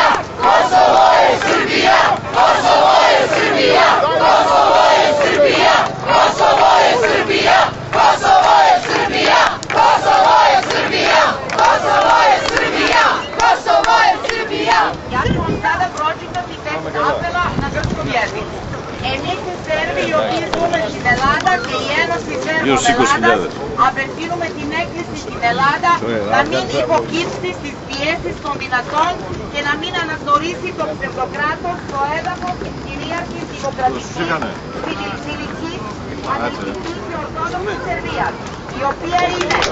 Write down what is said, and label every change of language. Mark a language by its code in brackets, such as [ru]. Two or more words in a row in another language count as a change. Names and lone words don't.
[sr] Kosovo je Srbija! Kosovo je Srbija! Kosovo je Srbija! Kosovo je Srbija! Kosovo je Srbija! Kosovo je Srbija! Kosovo je Srbija! Kosovo je Srbija! Ja ću vam sada pročitati tekst apela na grčkom jeziku. [el] Εμείς Σέρβοι οφείλουμε στην Ελλάδα και η Ένωση Σέρβων-Ελλάδας απευθύνουμε την έκκληση στην Ελλάδα να μην υποκύψει στις πιέσεις των δυνατών και να μην αναγνωρίσει το ψευδοκράτος, το έδαφος της κυρίαρχης δημοκρατικής, φιλικής, ανελπιστής και ορθόδοξης Σερβίας, η οποία είναι